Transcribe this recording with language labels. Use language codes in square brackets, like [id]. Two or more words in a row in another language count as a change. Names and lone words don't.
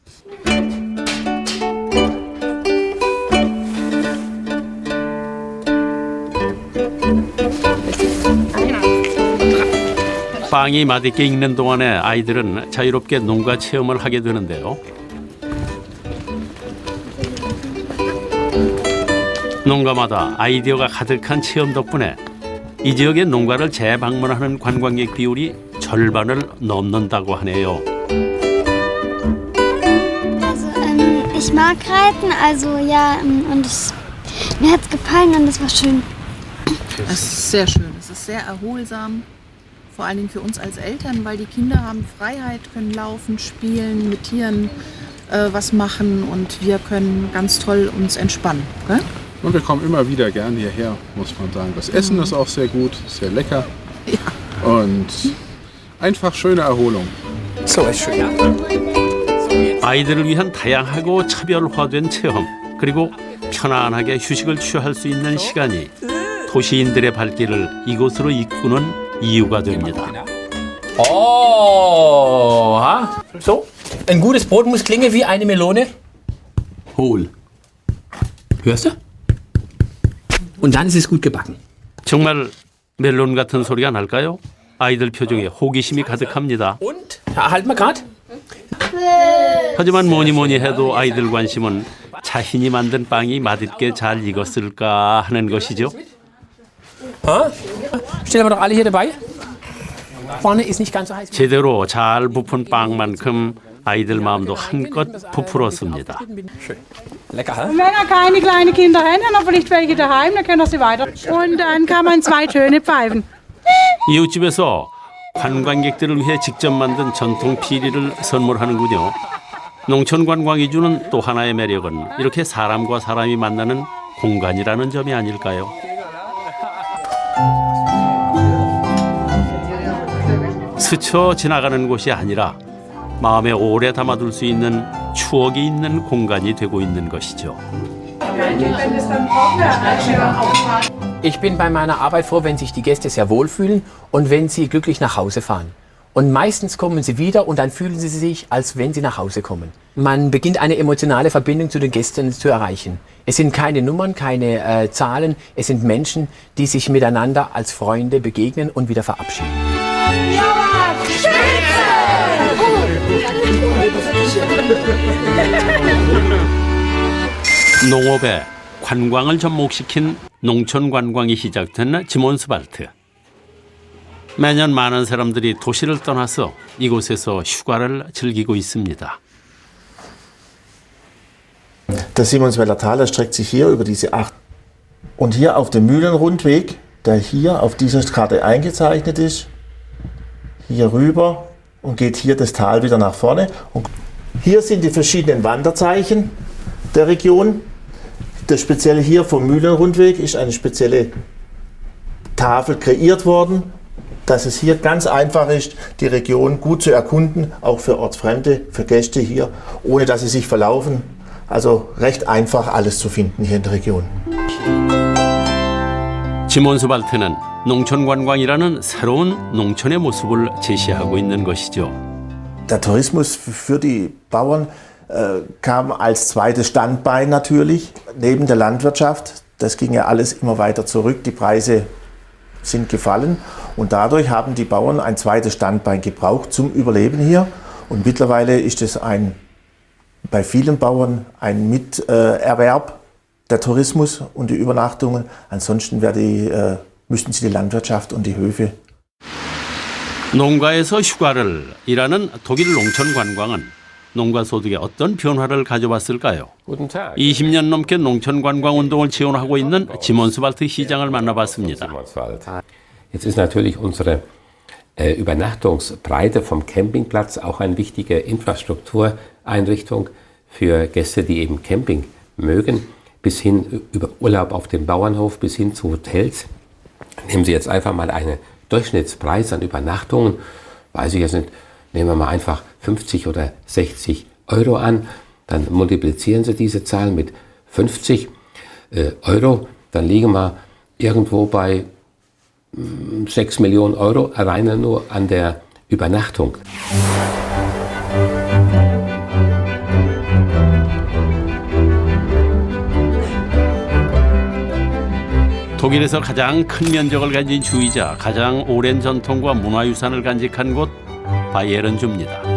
[ko] 빵이 맛있게 익는 동안에 아이들은 자유롭게 농가 체험을 하게 되는데요. 농가마다 아이디어가 가득한 체험 덕분에 이 지역의 농가를 재방문하는 관광객 비율이 절반을 넘는다고 하네요. [de] Also, ich mag reiten, also ja, und mir hat's gefallen und es war schön. Es ist sehr schön, es ist sehr erholsam. Vor allen Dingen für uns als Eltern, weil die Kinder haben Freiheit, können laufen, spielen, mit Tieren was machen und wir können ganz toll uns entspannen. Gell? Und wir kommen immer wieder gern hierher, muss man sagen. Das Essen ist auch sehr gut, sehr lecker und einfach schöne Erholung. So ist schön. [ko] 아이들을 위한 다양하고 차별화된 체험 그리고 편안하게 휴식을 취할 수 있는 시간이 도시인들의 발길을 이곳으로 이끄는 이유가 됩니다. Oh, ha? [de] So, ein gutes Brot muss klingen wie eine Melone. Hohl. Hörst du? Und dann ist es gut gebacken. [ko] 정말 멜론 같은 소리가 날까요? 아이들 표정에 호기심이 가득합니다. [de] Und? Halt mal grad. [ko] 하지만 뭐니 해도 아이들 관심은 자신이 만든 빵이 맛있게 잘 익었을까 하는 것이죠. [de] Stellen wir doch alle hier dabei. Vorne ist nicht ganz so heiß. [ko] 제대로 잘 부푼 빵만큼 아이들 마음도 한껏 부풀었습니다. [de] Lecker, hä? Und wenn ihr keine kleinen Kinder habt, dann vielleicht welche daheim, dann könnt ihr sie weiter. Und dann kann man 2 Töne pfeifen. [ko] 이웃집에서 관광객들을 위해 직접 만든 전통 피리를 선물하는군요. 농촌 관광이 주는 또 하나의 매력은 이렇게 사람과 사람이 만나는 공간이라는 점이 아닐까요? 스쳐 지나가는 곳이 아니라 마음에 오래 담아둘 수 있는 추억이 있는 공간이 되고 있는 것이죠. [de] Ich bin bei meiner Arbeit froh, wenn sich die Gäste sehr wohlfühlen und wenn sie glücklich nach Hause fahren. Und meistens kommen sie wieder und dann fühlen sie sich, als wenn sie nach Hause kommen. Man beginnt eine emotionale Verbindung zu den Gästen zu erreichen. Es sind keine Nummern, keine Zahlen, es sind Menschen, die sich miteinander als Freunde begegnen und wieder verabschieden. [ko] 농업에 관광을 접목시킨 농촌 관광이 시작된 지몬스발트. 매년 많은 사람들이 도시를 떠나서 이곳에서 휴가를 즐기고 있습니다. [de] Das Simonswälder Tal erstreckt sich hier über diese 8. Und hier auf dem Mühlenrundweg, der hier auf dieser Karte eingezeichnet ist, hier rüber und geht hier das Tal wieder nach vorne. Und hier sind die verschiedenen Wanderzeichen der Region. Das Spezielle hier vom Mühlenrundweg ist eine spezielle Tafel kreiert worden, dass es hier ganz einfach ist, die Region gut zu erkunden, auch für Ortsfremde, für Gäste hier, ohne dass sie sich verlaufen. Also recht einfach alles zu finden hier in der Region. [ko] 지몬스발트는 농촌관광이라는 새로운 농촌의 모습을 제시하고 있는 것이죠. [de] Der Tourismus für die Bauern kam als zweites Standbein natürlich, neben der Landwirtschaft. Das ging ja alles immer weiter zurück, die Preise sind gefallen und dadurch haben die Bauern ein zweites Standbein gebraucht zum Überleben hier. Und mittlerweile ist es bei vielen Bauern ein Miterwerb, der Tourismus und die Übernachtungen. Ansonsten müssten sie die Landwirtschaft und die Höfe. [ko] 농가에서 휴가를 일하는 독일 농촌 관광은 농가 소득에 어떤 변화를 가져왔을까요? 20년 넘게 농촌 관광 운동을 지원하고 있는 지몬스발트 시장을 만나봤습니다. [de] Jetzt ist natürlich unsere Übernachtungsbreite vom Campingplatz auch eine wichtige Infrastruktureinrichtung für Gäste, die eben Camping mögen, bis hin über Urlaub auf dem Bauernhof, bis hin zu Hotels. Nehmen Sie jetzt einfach mal einen Durchschnittspreis an Übernachtungen, weiß ich jetzt nicht, nehmen wir mal einfach 50 oder 60 Euro an, dann multiplizieren Sie diese Zahl mit 50 Euro, dann liegen wir irgendwo bei 6 Millionen Euro alleine nur an der Übernachtung. [ko] 독일에서 가장 큰 면적을 가진 주이자 가장 오랜 전통과 문화유산을 간직한 곳 바이에른주입니다.